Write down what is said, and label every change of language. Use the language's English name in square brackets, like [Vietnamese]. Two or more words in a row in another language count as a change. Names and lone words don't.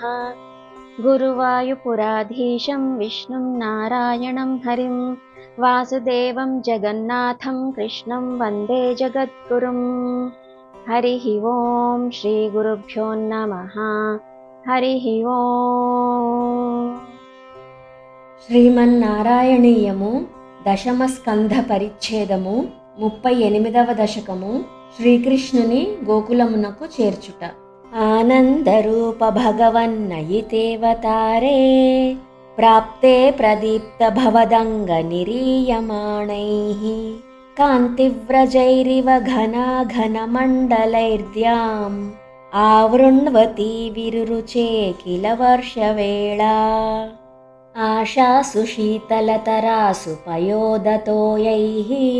[Sanskrit] गुरुवायुपुराधीशं विष्णुं नारायणं हरिं वासुदेवं जगन्नाथं कृष्णं वन्दे जगद्गुरुं। हरिः ओम् श्रीगुरुभ्यो नमः। हरिः ओम्। [Telugu] శ్రీమన్నారాయణీయము దశమ స్కంధ పరిచ్ఛేదము 38వ దశకము శ్రీకృష్ణుని గోకులమునకు చేర్చుట. [Sanskrit] ఆనందరూప భగవన్నయితేవతారే ప్రాప్తే ప్రదీప్త భవదంగ నిరీయమాణైః కాంతివ్రజైరివ ఘనాఘనమండలైర్ద్యాం ఆవృణ్వతి విరురుచే కిల వర్షవేళా ఆశాసు శీతలతరాసు పయోదతోయైః